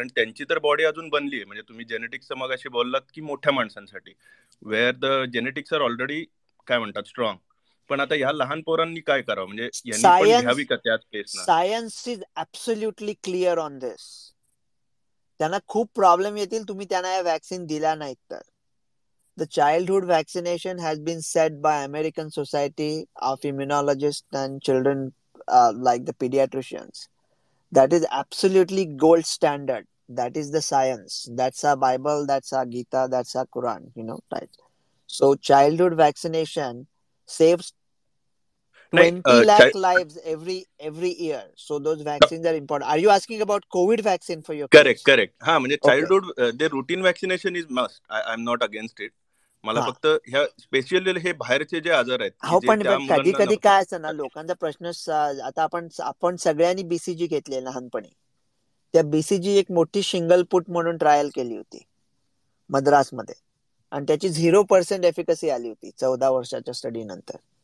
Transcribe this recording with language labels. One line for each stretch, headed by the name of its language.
Marathi: कारण त्यांची तर बॉडी अजून बनली आहे. म्हणजे तुम्ही जेनेटिक्सचं मगाशी बोललात की मोठ्या माणसांसाठी,
English: where the genetics are already
Marathi: काय म्हणतात स्ट्रॉंग. पण आता ह्या लहान पोरांनी काय करावं, म्हणजे यांनी पण घ्यावी का त्याच पेसनं?
English: Science is absolutely clear on this.
Marathi: त्यांना खूप प्रॉब्लेम येतील तुम्ही त्यांना या वॅक्सिन दिल्या नाहीत तर.
English: The childhood vaccination has been set by American Society of Immunologists and Children, like the pediatricians. That is absolutely gold standard. That is the science. That's our Bible. That's our Gita. That's our Quran. Right? So childhood vaccination saves 20 lakh lives every year. So those vaccines are important. Are you asking about COVID vaccine for your kids? Correct.
Marathi: हा, म्हणजे
English: Childhood ते routine vaccination is must. I am not against it.
Marathi: मला फक्त ह्या specially हे बाहेरचे जे आजार आहेत की जे त्या पण कधी मुलांना काय असतं ना, लोकांचा प्रश्न आता आपण सगळ्यांनी बीसीजी घेतले लहानपणी. त्या बीसीजी एक मोठी शिंगल पुट म्हणून ट्रायल केली होती मद्रासमध्ये, आणि त्याची 0% एफिकसी आली होती 14 वर्षाच्या स्टडी नंतर.